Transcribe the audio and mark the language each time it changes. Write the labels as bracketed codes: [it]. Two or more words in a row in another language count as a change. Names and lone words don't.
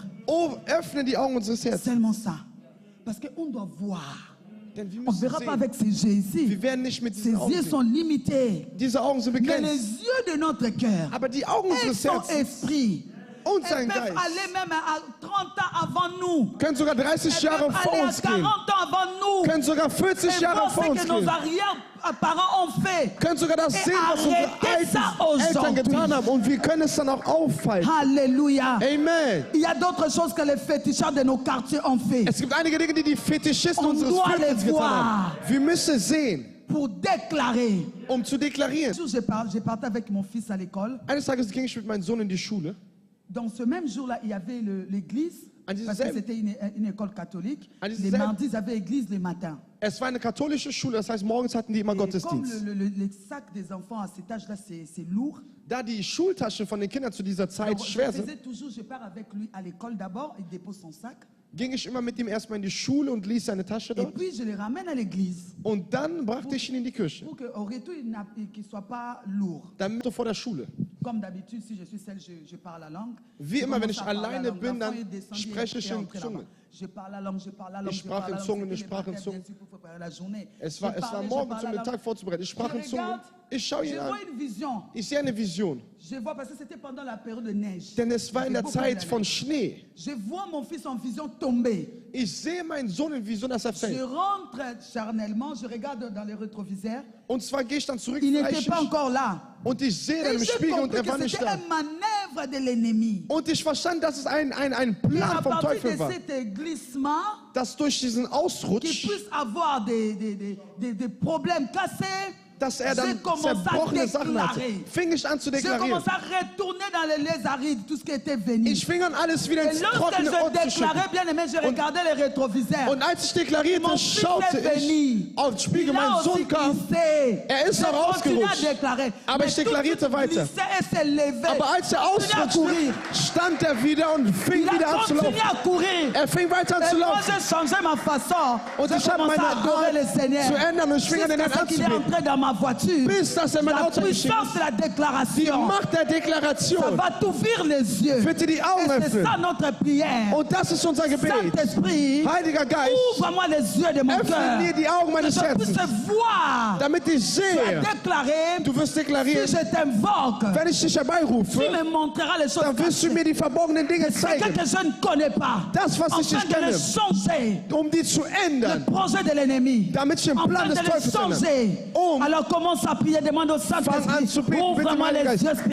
[de] oh, öffne die Augen unseres Herzens. [fr] Seulement ça. Parce qu'on doit voir. [de] Denn wir [fr] On ne [de] müssen [fr] verra pas [de] sehen. [fr] avec ces yeux ici. [de] Wir werden nicht mit [fr] Ces [de] diesen Augen [fr] yeux [de] sehen. [fr] sont limités. [de] Diese Augen sind [fr] Mais les [de] begrenzt. [fr] yeux de notre cœur [de] Aber die Augen [fr] et [de] unseres [fr] son [de] Herzens [fr] esprit, [de] und [fr] elles [de] sein [fr] peuvent [de] Geist [fr] aller même à 30 ans avant nous. [de] können sogar 30 [fr] Elles [de] Jahre [fr] peuvent [de] vor [fr] aller à [de] uns [fr] 40 [de] gehen. [fr] ans avant nous. [de] Können sogar 40 [fr] Et [de] Jahre [fr] voir [de] vor [fr] ce [de] uns [fr] que nos [de] gehen. [fr] arrière-parents ont fait. [de] Können sogar das [fr] Et [de] sehen, was unsere [fr] arrêtez ça [de] Eltern [fr] aujourd'hui. [de] getan haben. Und wir können es dann auch aufhalten. [fr] Alléluia. Amen. Il y a d'autres choses que les fétichards de nos quartiers ont fait. [de] Es gibt einige Dinge, die die Fetischisten [fr] On [de] unseres [fr] doit [de] Viertels [fr] les [de] getan [fr] voir. [de] haben. Wir müssen sehen, [fr] Pour déclarer. [de] um zu deklarieren. [fr] Un jour, j'ai parté avec mon fils à l'école. [de] Eines Tages ging ich mit meinem Sohn in die Schule. [fr] Dans ce même jour-là, il y avait l'église, [de] An diesem [fr] parce que [de] selben- [fr] c'était une école catholique. [de] An diesem [fr] Les [de] selben- [fr] mardis, ils avaient église les matins. [de] Es war eine katholische Schule, das heißt, morgens hatten die immer [fr] Et comme [de] Gottesdienst. [fr] le sac des enfants à cet âge-là, c'est lourd. [de] Da die Schultaschen von den Kindern zu dieser Zeit [fr] Alors, je [de] schwer sind, [fr] faisais toujours, je pars avec lui à l'école d'abord, il dépose son sac. [de] ging ich immer mit ihm erstmal in die Schule und ließ seine Tasche [fr] Et [de] dort. [fr] puis, je le ramène à l'église. [de] Und dann brachte ich ihn in die Küche, [fr] Pour qu'au retour, qu'il ne soit pas lourd. [de] damit er vor der Schule. [fr] Comme d'habitude, si je suis seule, je parle la langue. [de] Wie [fr] Je [de] immer, wenn [fr] commence [de] ich [fr] à parler la [de] alleine [fr] langue. [de] bin, [fr] L'enfant [de] dann [fr] est descendu [de] spreche [fr] et [de] ich [fr] est [de] in [fr] entré là-bas. [de] Zungen. [fr] Je parle la langue, je parle la langue. [de] Ich [fr] je parle [de] sprach [fr] la [de] in [fr] langue. [de] Zungen, [fr] C'était [de] ich [fr] le [de] sprach in [fr] matin, [de] Zungen. [fr] bien sûr, pour préparer la journée. [de] Es [fr] Je [de] war [fr] parlais, [de] morgens, [fr] je [de] um [fr] parlais [de] den [fr] la [de] Tag [fr] langue. [de] vorzubereiten. Ich sprach in [fr] Je [de] Zungen. [fr] regarde, [de] Ich schaue [fr] je [de] ihn [fr] vois [de] an. [fr] une vision. [de] Ich sehe eine Vision. [fr] Je vois parce que c'était pendant la période de neige. [de] Denn es war in der [fr] Beaucoup [de] Zeit [fr] de [de] von [fr] neige. [de] Schnee. [fr] Je vois mon fils en vision tomber. [de] Ich sehe meinen Sohn in Vision, dass er [fr] Je [de] fällt. [fr] rentre charnellement, je regarde dans les rétroviseurs. [de] Und zwar gehe ich dann zurück [fr] Il n'était [de] fleischig, [fr] pas encore là. [de] und ich sehe dann [fr] Et [de] im [fr] j'ai [de] Spiegel und [fr] compris [de] er war [fr] que [de] nicht [fr] c'était [de] da. [fr] un manœuvre de l'ennemi. [de] Und ich verstand, dass es ein [fr] Et à [de] Plan vom [fr] partir [de] Teufel [fr] de [de] war. [fr] cet glissement, [de] Dass durch diesen [fr] qu'il [de] Ausrutsch, [fr] puisse avoir des problèmes cassés, [de] dass er [fr] j'ai [de] dann [fr] commencé à [de] zerbrochene Sachen hatte, [fr] déclarer. [de] fing ich an zu [fr] J'ai [de] deklarieren. [fr] commencé à retourner dans les arides, tout ce qui était venu. [de] Ich fing an, alles wieder [fr] Et [de] ins [fr] lorsque [de] trockene [fr] je [de] Ort zu [fr] déclarais, [de] schicken. [fr] bien aimé, je regardais les rétroviseurs. [de] Und als ich deklarierte, [fr] Mon fils [de] schaute [fr] est [de] ich [fr] venu. [de] auf den Spiegel, [fr] Il a [de] mein [fr] aussi [de] Sohn kam. [fr] glissé. [de] Er ist [fr] J'ai [de] noch [fr] continué à [de] ausgerutscht. [fr] déclarer. [de] Aber [fr] Mais [de] ich [fr] tout de [de] deklarierte [fr] suite, [de] weiter. [fr] glissait et s'est levé. [de] Aber als er [fr] Il continuait à courir. [de] ausrutschte, stand er wieder und fing [fr] Il [de] wieder [fr] a [de] an zu [fr] continué [de] laufen. [fr] à courir. [de] Er fing weiter an [fr] Et [de] zu [fr] moi, [de] laufen. [fr] j'ai changé ma façon. [de] Und [fr] J'ai [de] ich habe [fr] commencé [de] meine [fr] à adorer le [de] Art [fr] Seigneur. [de] zu ändern und ich fing an, den Herrn [fr] Jusqu'à ce qu'il est [de] anzubeten. [fr] entré dans ma voiture. [de] Bis dass er mein [fr] La [de] Auto erschienen [fr] puissance de la [de] ist. Die [fr] déclaration. [de] Macht der [fr] Ça [de] Deklaration [fr] va t'ouvrir les yeux. [de] wird dir die Augen [fr] Et c'est [de] öffnen. [fr] ça notre prière. [de] Und das ist unser Gebet. [fr] Saint-Esprit, [de] Heiliger Geist, [fr] ouvre-moi les yeux de mon [de] öffne [fr] cœur. [de] mir die Augen [fr] Que [de] meines [fr] je puisse [de] Herzens, [fr] voir. [de] damit ich [fr] Tu as [de] sehe, [fr] déclaré. [de] du wirst [fr] Si [de] deklarieren, [fr] je t'invoque, [de] wenn ich dich [fr] tu [de] herbeirufe, [fr] me montreras les choses [de] dann wirst du [fr] cachées. [de] mir die verborgenen Dinge [fr] C'est [de] zeigen, [fr] que je ne connais pas. [de] das, was ich [fr] Afin [de] nicht [fr] de les [de] kenne, [fr] changer. [de] um die zu [fr] Le [de] ändern, [fr] projet de l'ennemi. [de] damit ich den [fr] Afin [de] Plan [fr] de [de] des [fr] les [de] Teufels ändere. [fr] changer. Alors commence à prier, demande au [de] Fang an [fr] Saint-Esprit. [de] zu beten, bitte, [fr] Ouvre-moi [de] mein [fr] les [de] Geist. [fr] yeux